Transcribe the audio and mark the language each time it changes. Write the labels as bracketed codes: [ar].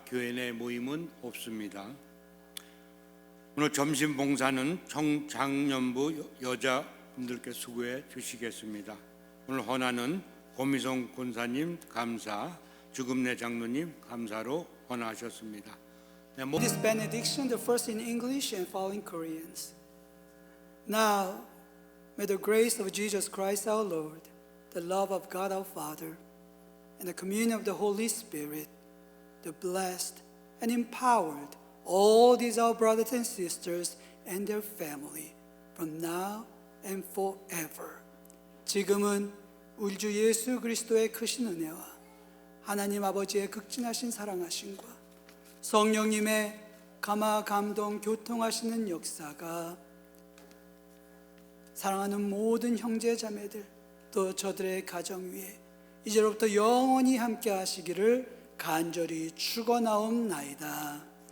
[ko] 교회 내 모임은 없습니다. 오늘 점심 봉사는 청장년부 여자분들께 수고해 주시겠습니다. 오늘 헌화는 고미성 권사님 감사, 주금내 장로님 감사로 헌화하셨습니다. [en] This benediction, the first in English and following Koreans. Now, may the grace of Jesus Christ our Lord, the love of God our Father, and the communion of the Holy Spirit, the blessed and empowered all these our brothers and sisters and their family, from now and forever. [ko] 지금은 우리 주 예수 그리스도의 크신 은혜와 하나님 아버지의 극진하신 사랑하심과 성령님의 감화 감동 교통하시는 역사가 사랑하는 모든 형제 자매들 또 저들의 가정 위에 이제로부터 영원히 함께 하시기를 간절히 축원하옵나이다.